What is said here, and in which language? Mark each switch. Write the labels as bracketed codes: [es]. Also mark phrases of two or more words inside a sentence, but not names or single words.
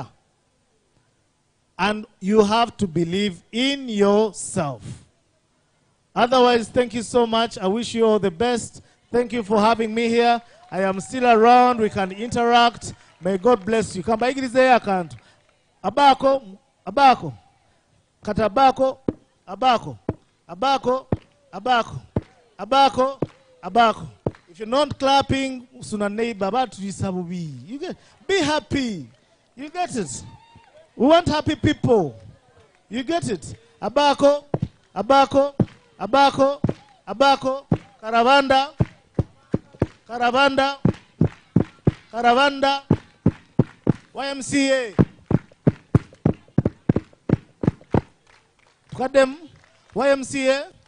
[en] And you have to believe in yourself. Otherwise, thank you so much. I wish you all the best. Thank you for having me here. I am still around. We can interact. May God bless you. Come back in this account. Abako, abako. Katabako, abako. Abako, abako. Abako, abako. If you're not clapping, suna neighbor, but you get be happy. You get it. We want happy people. You get it. Abako, abako, abako, abako, caravanda, caravanda, caravanda, YMCA. Tukadem, YMCA.